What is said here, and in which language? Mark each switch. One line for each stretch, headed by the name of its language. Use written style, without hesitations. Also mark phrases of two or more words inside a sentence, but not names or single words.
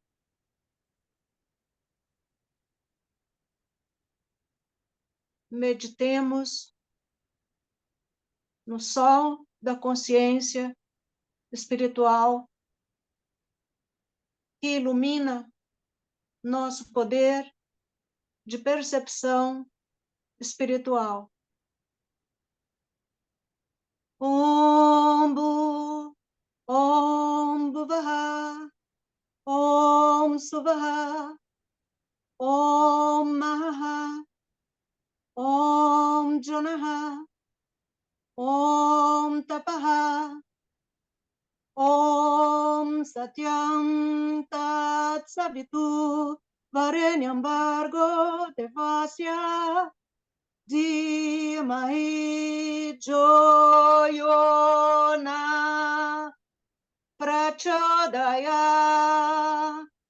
Portuguese: Meditemos no sol da consciência espiritual que ilumina nosso poder de percepção espiritual.
Sanskrit: ॐ भूः ॐ भुवः ॐ सुवः, ॐ महः ॐ जनः ॐ तपः ॐ सत्यं तत् सवितुर् वरेण्यं भर्गो देवस्य धीमहि धियोयोनः प्रचोदयात्.